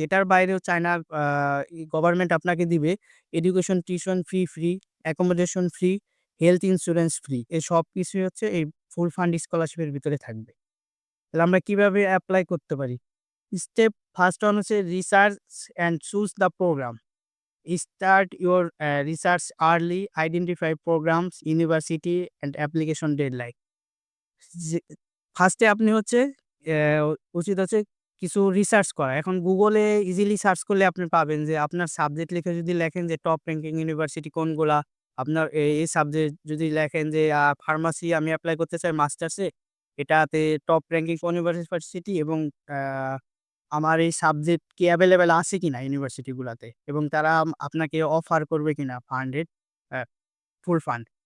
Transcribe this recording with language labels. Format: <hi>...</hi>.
<bn>এটার বাইরেও চায়নার গভর্নমেন্ট আপনাকে দিবে education tuition fee free, accommodation free, health insurance free. এই সবকিছুই হচ্ছে এই ফুল ফান্ড স্কলারশিপের ভিতরে থাকবে। তাহলে আমরা কিভাবে এপ্লাই করতে পারি?</bn> <en>Step first one হচ্ছে research and choose the program. Start your research early, identify programs, university and application deadline.</en> <bn>যে ফার্স্টে আপনি হচ্ছে উচিত হচ্ছে কিছু রিসার্চ করা। এখন গুগলে ইজিলি সার্চ করলে আপনি পাবেন যে আপনার সাবজেক্ট লিখে যদি লেখেন যে টপ র‍্যাংকিং ইউনিভার্সিটি কোনগুলা, আপনার এই সাবজেক্ট যদি লেখেন যে ফার্মাসি আমি এপ্লাই করতে চাই মাস্টার্সে, এটাতে টপ র‍্যাংকিং কোন ইউনিভার্সিটি এবং আ আমার এই সাবজেক্ট কি এভেইলেবল আছে কিনা ইউনিভার্সিটি গুলাতে এবং তারা আপনাকে অফার করবে কিনা ফান্ডেড অ্যা ফুল ফান্ড।</bn>